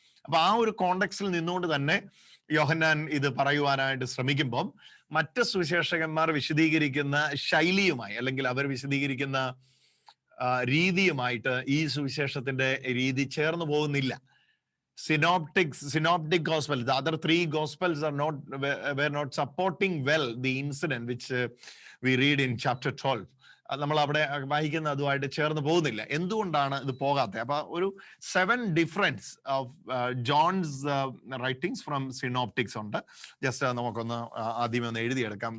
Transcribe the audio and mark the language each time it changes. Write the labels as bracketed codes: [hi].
[ml] അപ്പൊ ആ ഒരു കോണ്ടെക്സ്റ്റിൽ നിന്നുകൊണ്ട് തന്നെ യോഹന്നാൻ ഇത് പറയുവാനായിട്ട് ശ്രമിക്കുമ്പോൾ മറ്റ് സുവിശേഷകന്മാർ വിശദീകരിക്കുന്ന ശൈലിയുമായി അല്ലെങ്കിൽ അവർ വിശദീകരിക്കുന്ന രീതിയുമായിട്ട് ഈ സുവിശേഷത്തിന്റെ രീതി ചേർന്ന് പോകുന്നില്ല. [en] synoptic gospel, the other 3 gospels were not supporting well the incident which we read in chapter 12. [ml] നമ്മൾ അവിടെ വായിക്കുന്ന അതുമായിട്ട് ചേർന്ന് പോകുന്നില്ല. എന്തുകൊണ്ടാണ് ഇത് പോകാത്തത്? [en] അപ്പൊ ഒരു 7 difference of John's writings from synoptics ഉണ്ട്. [ml] ജസ്റ്റ് നമുക്കൊന്ന് ആദ്യമേ ഒന്ന് എഴുതിയെടുക്കാം.